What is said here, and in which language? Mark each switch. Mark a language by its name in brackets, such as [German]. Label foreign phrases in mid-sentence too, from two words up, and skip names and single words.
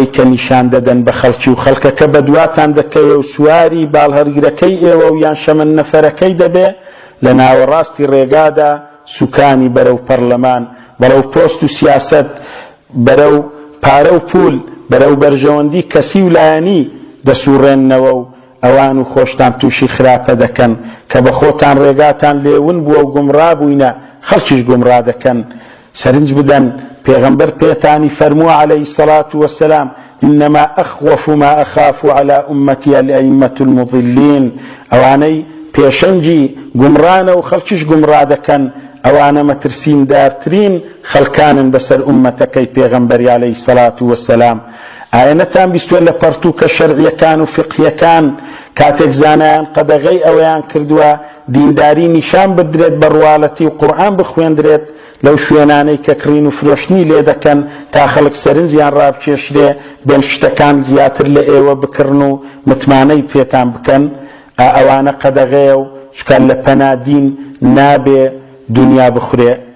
[Central Kurdish] کە نیشان دەدەن بە خەڵکی و خەڵکەکە بە دواتان دەکەوێ و سواری باڵهەرگرەکەی ئێوە و یان شەمەند نەفەرەکەی دەبێ لە ناوەڕاستی ڕێگادا سوکانی بەرەو پەرلەمان بەرەو پۆست و سیاست بەرەو پارە و پول بەرەو بەرژەوەندی کەسی و لایەنی دەسوڕێننەوە و ئەوان و خۆشتان تووشی خراپە دەکەن کە بە خۆتان ڕێگاتان لێون بووە و گومڕا بووینە خەڵکیش گومڕا دەکەن. سەرنج بدەن پێغەمبەر پێتانی فەرمووە [Arabic] عەلەیهی السەڵات وەسەلام إنما أخوف ما أخاف على أمتي الأئمة المضلين [Central Kurdish] ئەوانەی پێشەنگی گومڕانە و خەڵکیش گومڕا دەکەن ئەوانە مەترسین دارترین خەڵکانن بەسەر ئومەتەکەی پێغەمبەری [Arabic] عەلەیهی السەڵات وەسەلام. [Central Kurdish] ئایا نەتان بیستوە لە پەرتووکە شەرعیەکان و فقهیەکان کاتێک زانایان قەدەغەی ئەوەیان کردووە دینداری نیشان بدرێت بە ڕواڵەتی و قورئان بخوێندرێت لەو شوێنانەی کە کڕین و فرۆشتنی لێ دەکەن تا خەڵک سەرنجیان ڕابکێشرێ بێن شتەکان زیاتر لە ئێوە بکڕن و متمانەی پێتان بکەن ئەوانە قەدەغەیە و چکار لە پەنادین نابێ دنیا بخورێ.